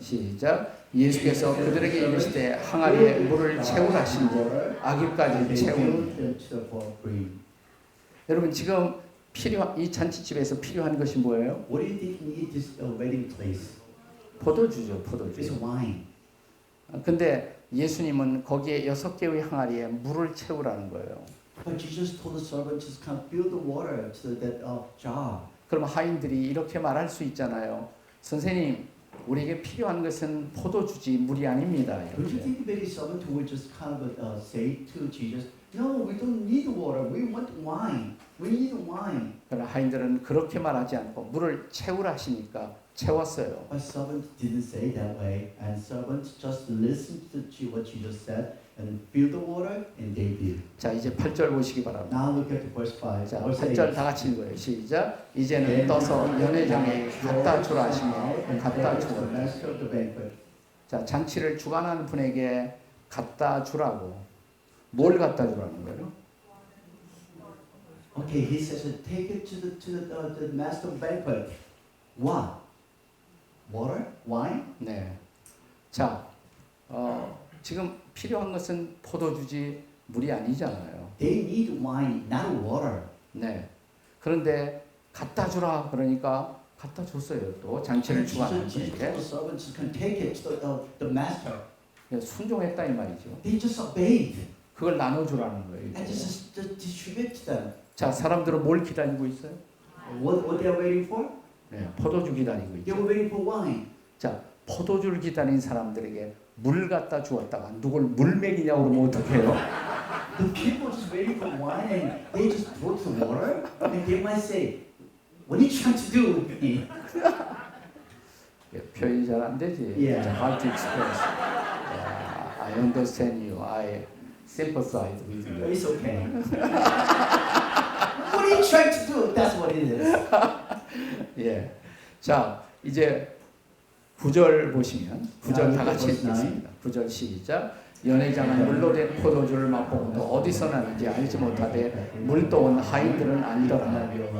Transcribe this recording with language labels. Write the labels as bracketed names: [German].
[Korean] 시작. 예수께서 그들에게 이르시되 항아리에 물을 채우라시니 아기까지 채우니. 여러분 지금 이 잔치집에서 필요한 것이 뭐예요? [English] What do you think need this wedding place? [Korean] 포도주죠, [English] It's [Korean] 포도주. [English] wine. [Korean] 근데 예수님은 거기에 6개의 항아리에 물을 채우라는 거예요. [English] But Jesus told the servant to kind of fill the water to that jar. [Korean] 그럼 하인들이 이렇게 말할 수 있잖아요. 선생님, 우리에게 필요한 것은 포도주지 물이 아닙니다. [English] Don't you [Korean] 이렇게. [English] think maybe someone who would just kind of say to Jesus, "No, we don't need water. We want wine. We need wine." [Korean] 그러나 하인들은 그렇게 말하지 않고 물을 채우라 하시니까 채웠어요. [English] But servant didn't say that way, and servant just listened to what Jesus said and filled the water, and they did. [Korean] 자, 이제 8절 보시기 바랍니다. [English] Now look at verse 5. [Korean] 자, [English] verse [Korean] 8절 [English] 8. [Korean] 다 같이 읽어요. 시작. 이제는 떠서 연회장에 갖다 주라 하시며 갖다 주었다. [English] Master of the banquet. [Korean] 자, 잔치를 주관하는 분에게 갖다 주라고. 뭘 갖다 주라는 거예요? [English] Okay, he says, take it to the master of banquet. What? Water? Wine? [Korean] 네. 자, 지금 필요한 것은 포도주지 물이 아니잖아요. [English] They need wine, not water. [Korean] 네. 그런데 갖다 주라 그러니까 갖다 줬어요. 또 잔치를 주관하는 [English] Jesus [Korean] 분에게 [English] told the servants can take it to the master. [Korean] 순종했다 이 말이죠. [English] They just obeyed [Korean] 그걸 나눠주라는 거예요. [English] and just distribute to them. [Korean] 자, 사람들은 뭘 기다리고 있어요? [English] What they are waiting for? [Korean] 네, 포도주 기다리고 [English] They [Korean] 있죠. [English] were waiting for wine. 자, 포도주를 기다린 사람들에게 물 갖다 주었다가 누굴 물 먹이냐고 그러면 어떡해요? The people just waiting for wine and they just brought the water and they might say, "What are you trying to do with me?" [Korean] 예, 표현이 잘 안 되지. [English] Yeah. Hard to express. I understand you. I sympathize with you. It's okay. What are you trying to do? That's what it is. [Korean] 예. 자, 이제 9절 보시면 9절 다 같이 읽겠습니다. 9절 시작. 연회장은 물로 된 포도주를 맛보고도 어디서 나는지 알지 못하되 물도 온 하인들은 알더라.